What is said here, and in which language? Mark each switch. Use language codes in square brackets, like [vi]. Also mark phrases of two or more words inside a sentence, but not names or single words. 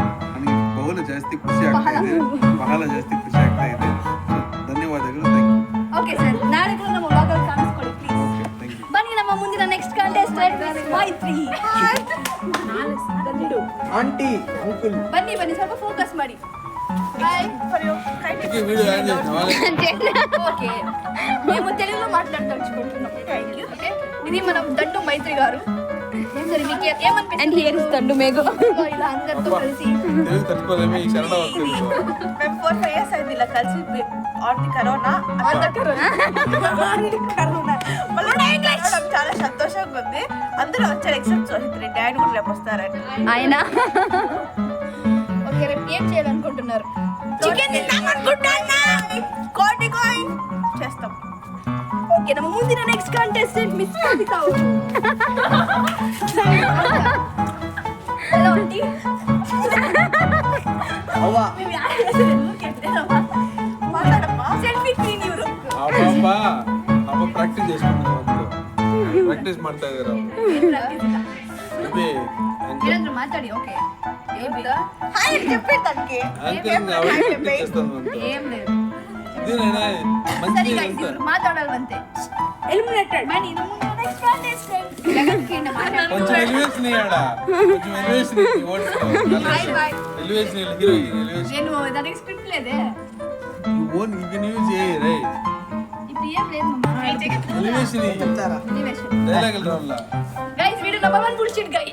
[kn] ನನಗೆ ಬಹಳ ಜಾಸ್ತಿ ಖುಷಿ ಆಗ್ತಾ ಇದೆ, ಬಹಳ ಜಾಸ್ತಿ ಖುಷಿ ಆಗ್ತಾ ಇದೆ. ಸೊ ಧನ್ಯವಾದಗಳು. [en] thank you. [kn] ಓಕೆ ಸರ್, ನಾಳೆ ಕೂಡ ನಮ್ಮ ವ್ಲಾಗಲ್ಲಿ ಕಾಣಿಸ್ಕೊಳ್ಳಿ ಪ್ಲೀಸ್. [en] okay, thank you. [kn] ಬನ್ನಿ ನಮ್ಮ ಮುಂದಿನ [en] next contestant [kn] ಮೈತ್ರಿ. [en] aunty uncle [kn] ಬನ್ನಿ ಬನ್ನಿ, ಸ್ವಲ್ಪ ಫೋಕಸ್ ಮಾಡಿ. [te] ఓకే, మేము తెలుగులో మాట్లాడదలుచుకుంటున్నాం. ఓకే, ఇది మనం దండు మైత్రి గారు. సరే, మీకు అండ్ ఏమనిపిస్తుంది [en] here is Dandu Meghu. [te] ఇలా అందరితో కలిసి? తెలుగు తట్టుకోలేమే ఈ శరణ వస్తుంది. మేము 4-5 years అయింది ఇలా కలిసి [en] on the corona [te] చాలా సంతోషంగా ఉంది. అందరూ వచ్చారు ఎక్సెప్ట్ సోహిత్ రెడ్డి, ఆయన కూడా రేపు వస్తారని. ఆయన ఓకే, రేపు ఏం చేయాలనుకుంటున్నారు? చికెన్ తిందామనుకుంటున్నా, కోటి కాయిన్ చేస్తాం. ఓకే, [kn] ನಮ್ಮ ಮುಂದಿನ [en] next contestant miss [kn] ಕವಿತಾ ಅವರು. [en] hello aunty. [kn] ಅವ್ವ ನೀವು ಯಾರು ಹೆಸರು ಕೇಳ್ತಿರಮ್ಮ? [te] మాట్లాడమ్మా. [en] selfie clean [kn] ಇವರು. [te] ಅಮ್ಮ ಪ್ರಾಕ್ಟೀಸ್ చేసుకుంటున్నారు. [kn] ಪ್ರಾಕ್ಟೀಸ್ ಮಾಡ್ತಾ ಇದ್ದಾರೆ ಅವರು. ಏನಾದ್ರು ಮಾತಾಡಿ. ಓಕೆ, [te] హాయ్ అని చెప్పాడు దానికి. [kn] ಆಂಕರಿಂಗ್ ಅವಳು ಪ್ರಾಕ್ಟೀಸ್ చేస్తాను ಅಂತ. [te] ఏం లేదు. [kn] ಇದೇನೇನೆ ಸರಿ [te] ಮಂచి [kn] ಗೈಸ್, ಅಂತ ಇವರು ಮಾತಾಡಲ್ವಂತೆ. ಎಲಿಮಿನೇಟೆಡ್. ಬನ್ನಿ ನಮ್ಮ ಮುಂದಿನ [en] next contestant. [kn] ಜಗತ್ಕಿಂದ ಮಾತಾಡಿ. [te] కొంచెం ఎలివేషన్ ఇయ్యాడా, కొంచెం ఎలివేషన్ ఇయ్యి ఓట్స్. [en] bye bye. elevation heroine elevation [te] నేను దానికి స్క్రిప్ట్ లేదే. [en] you own you can use a right. [te] ఇప్పుడు ఏం లేదు మమ్మా. ఎలివేషన్ ఎలివేషన్. డైలాగ్ రావల్ల. గైస్, వీడు [en] number 1 bullshit guy.